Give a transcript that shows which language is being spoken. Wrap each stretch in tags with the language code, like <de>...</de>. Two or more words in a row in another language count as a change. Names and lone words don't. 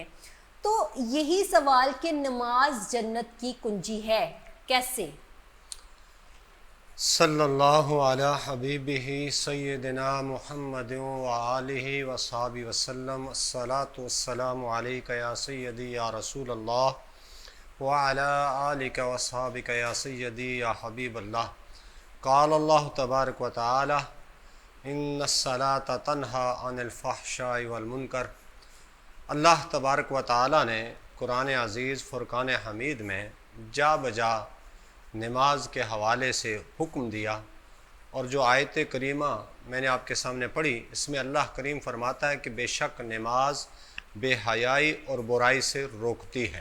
<ur>تو یہی سوال کہ نماز جنت کی کنجی ہے کیسے؟</ur> <ar>صلی اللہ علی حبیبہ سیدنا محمد وآلہ وصحبہ وسلم. الصلاۃ والسلام علیکہ یا سیدی یا رسول اللہ وعلى آلك وأصحابك يا سيدي يا حبيب الله. قال الله تبارك وتعالى إن الصلاة تنهى عن الفحشاء والمنكر. الله تبارك وتعالى</ar> <ur>نے قرآن عزیز فرقان حمید میں جا بجا نماز کے حوالے سے حکم دیا، اور جو آیت کریمہ میں نے آپ کے سامنے پڑھی اس میں اللہ کریم فرماتا ہے کہ بیشک نماز بے حیائی اور برائی سے روکتی ہے.</ur>